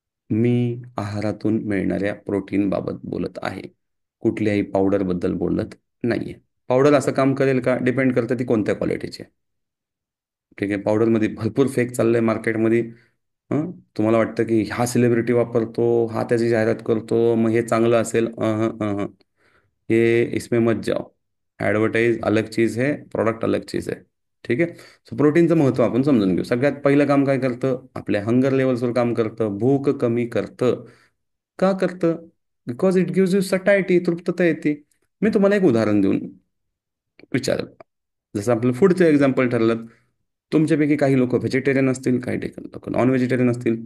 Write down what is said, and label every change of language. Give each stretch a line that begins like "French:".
Marathi: मी आहारातून मिळणाऱ्या प्रोटीनबाबत बोलत आहे, कुठल्याही पावडरबद्दल बोलत नाहीये. पावडर असं काम करेल का? डिपेंड करतं ती कोणत्या क्वालिटीची आहे. ठीक आहे. पावडरमध्ये भरपूर फेक चाललंय मार्केटमध्ये. हं, तुम्हाला वाटतं की हा सेलिब्रिटी वापरतो, हा त्याची जाहिरात करतो, मग हे चांगलं असेल.
Hindi: ये इसमें मत जाओ. ॲडव्हर्टाईज अलग चीज है, प्रोडक्ट अलग चीज है.
Marathi: ठीक आहे. सो प्रोटीनचं महत्त्व आपण समजून घेऊ. सगळ्यात पहिलं काम काय करतं, आपल्या हंगर लेवल्सवर काम करतं, भूक कमी करतं. का करतं?
English: because it gives you satiety,
Marathi: तृप्तता येते. मी तुम्हाला एक उदाहरण देऊन विचारेल. जसं आपलं फूडचं एक्झाम्पल ठरलं, तुमच्यापैकी काही लोक व्हेजिटेरियन असतील, काही लोक नॉन व्हेजिटेरियन असतील.